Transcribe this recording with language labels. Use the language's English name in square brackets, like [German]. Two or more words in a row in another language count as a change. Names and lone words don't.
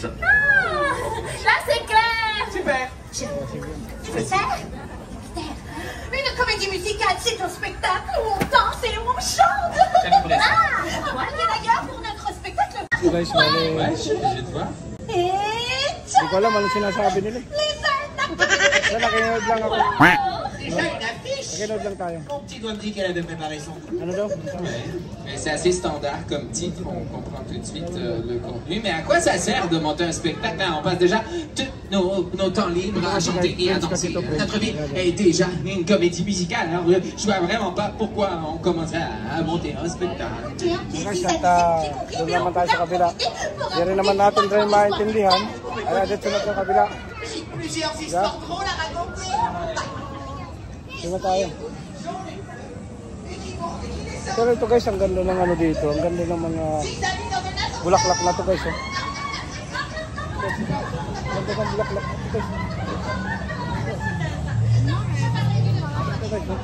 [French] Là, c'est clair! Super! Mystère. Une comédie musicale, c'est un spectacle où on danse et où on chante. J'aimerais ça. Et d'ailleurs, pour notre spectacle, [Filipino] Guys, mali. [French] Ouais, je te vois. et [Filipino] Hindi ko alam anong sinasabi nila. Wala, nakinod lang ako. Nakinod lang tayo. [French] Mon petit doigt me dit qu'elle avait préparé son coup. [Filipino] Ano daw? [French] C'est assez standard comme titre, on comprend tout de suite le contenu. Mais à quoi ça sert de monter un spectacle? On passe déjà tous nos temps libres à chanter et à danser. Notre vie est déjà une comédie musicale. Alors je vois vraiment pas pourquoi on commencerait à monter un spectacle. [Filipino] Guys, at doon naman tayo sa kabila. Hindi rin naman natin rin maintindihan. Kaya dito na sa kabila. [French] plusieurs histoires drôles à raconter. [Filipino] Tingnan tayo. Pero ito guys, ang ganda ng ano dito. Ang ganda ng mga bulaklak na to guys. Oh. Ang ganda ng bulaklak na to guys. Ito guys. Oh.